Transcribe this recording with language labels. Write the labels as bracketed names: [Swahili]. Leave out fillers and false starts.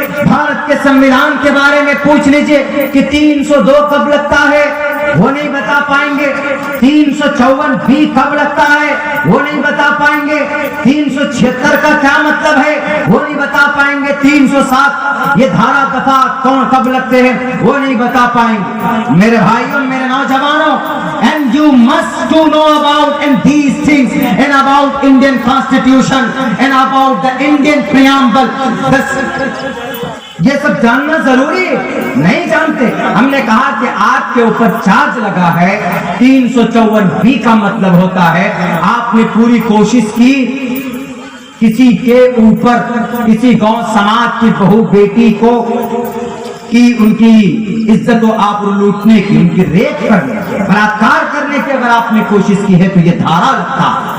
[Urdu] بھارت کے سنویدھان کے بارے میں پوچھ لیجئے کہ 302 کب لگتا ہے؟ وہ نہیں بتا پائیں گے. 354 بھی کب لگتا ہے؟ وہ نہیں بتا پائیں گے. 376 کا کیا مطلب ہے؟ وہ نہیں بتا پائیں گے. 307 یہ دھارا دفعہ کون کب لگتے ہیں؟ وہ نہیں بتا پائیں گے. میرے بھائیوں، میرے نوجوانوں، [English] and you must to know about and these things and about Indian Constitution and about the Indian preamble. [Urdu] یہ سب جاننا ضروری ہے. نہیں جانتے. ہم نے کہا کہ آپ کے اوپر چارج لگا ہے. 354 بھی کا مطلب ہوتا ہے آپ نے پوری کوشش کی کسی کے اوپر، کسی گاؤں سماج کی بہو بیٹی کو کی ان کی عزت و آبرو لوٹنے کی، ان کی ریپ کرنے، بلاత్కాر کرنے کی اگر آپ نے کوشش کی ہے تو یہ دھارا لگتا.